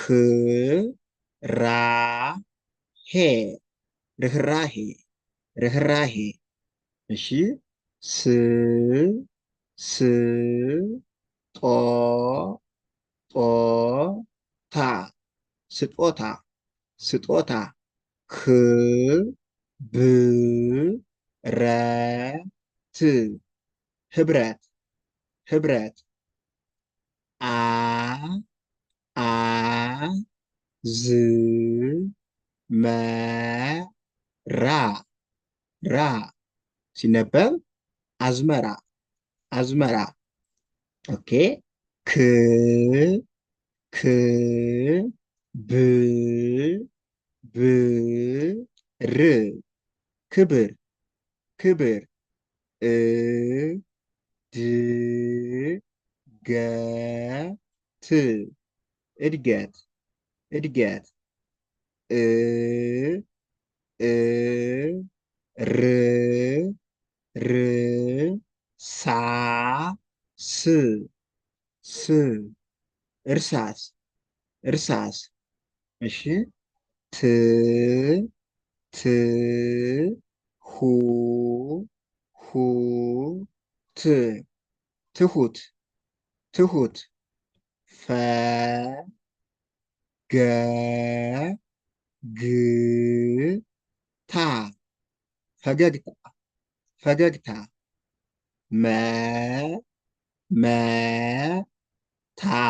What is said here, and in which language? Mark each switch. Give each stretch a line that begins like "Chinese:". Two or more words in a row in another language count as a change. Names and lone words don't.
Amharic: ራ ሄ ርህራሄ ርህራሄ። እሺ ስ ስ ጦ ጦ ታ ስጦታ ስጦታ ክ ብ ረ ት ህብረት ህብረት አ አ ዝ መ ራ ራ ሲነበብ አዝመራ አዝመራ። ኦኬ ክ ክ ብ ብ ር ክብር ክብር እ ድ ገ ት እድገት እድገት እ እ ር ር ሳ ስ ስ እርሳስ እርሳስ። እሺ ት ት ሁ ሁ ት ትሁት ትሁት ፈ ገ ግ ታ ፈገግታ ፈገግታ መ መ ታ